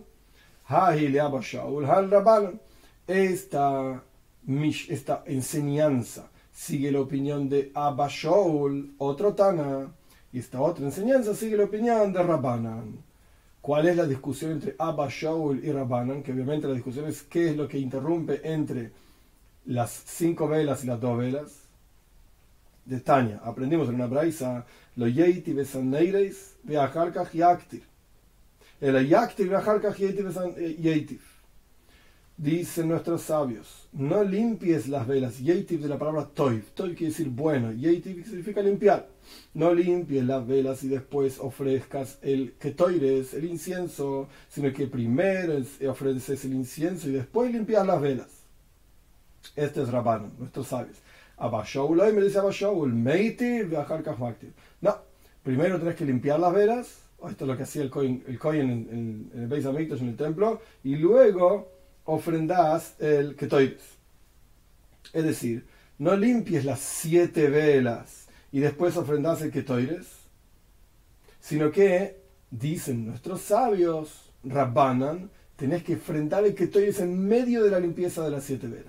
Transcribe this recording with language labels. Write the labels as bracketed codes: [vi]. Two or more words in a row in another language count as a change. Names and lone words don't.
[arc] ההיא לאבא שאול הא דרבנן. [es] Esta enseñanza sigue la opinión de Abba Shaul, otro Tana. Y esta otra enseñanza sigue la opinión de Rabbanan. ¿Cuál es la discusión entre Abba Shaul y Rabbanan? Que obviamente la discusión es qué es lo que interrumpe entre las 5 velas y las 2 velas. [he] De Tania, [es] aprendimos en una braisa, [he] לא ייטיב בנרות ואחר כך יקטיר. אל יקטיר ואחר כך ייטיב. [es] Dicen nuestros sabios, no limpies las velas. Yeitiv de la palabra toiv. Toiv quiere decir bueno. Yeitiv significa limpiar. No limpies las velas y después ofrezcas el ketoires, el incienso, sino que primero ofreces el incienso y después limpias las velas. Este es Rabbanan, nuestros sabios. Abba Shaul, hoy me dice Abba Shaul, [he] מטיב ואחר כך מקטיר. [es] No, primero tenés que limpiar las velas. Esto es lo que hacía el Kohen en el Beis Hamikdash, en el templo, y luego ofrendas el ketoires. Es decir, no limpies las 7 velas y después ofrendas el ketoires, sino que, dicen nuestros sabios, Rabbanan, tenés que ofrendar el ketoires en medio de la limpieza de las 7 velas.